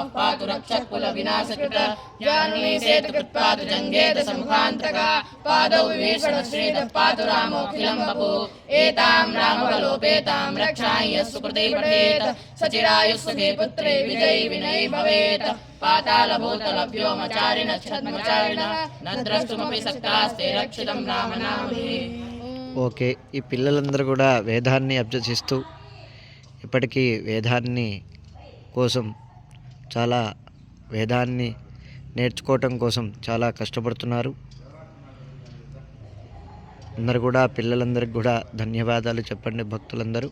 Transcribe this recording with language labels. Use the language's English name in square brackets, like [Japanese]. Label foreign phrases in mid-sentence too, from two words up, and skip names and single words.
[Sanskrit] पातु रक्षकुलविनाशकृत जानवी सेतुकृत् पातु जङ्घेदशमुखान्तकः पादौ विभीषणश्रीदः पातु रामोऽखिलं वपुः एतां रामबलोपेतां रक्षां यः सुकृते पठेत् सचिरायुः सुखे पुत्रे विजयी विनयी भवेत् पातालभूतलभ्योमचारिणः छद्मचारिणः न द्रष्टुमपि शक्तास्ते रक्षितं రామనామమే. [Telugu] ఓకే, ఈ పిల్లలందరూ కూడా వేదాన్ని అభ్యసిస్తూ ఇప్పటికీ వేదాన్ని కోసం చాలా వేదాన్ని నేర్చుకోవటం కోసం చాలా కష్టపడుతున్నారు. అందరు కూడా పిల్లలందరికీ కూడా ధన్యవాదాలు చెప్పండి భక్తులందరూ.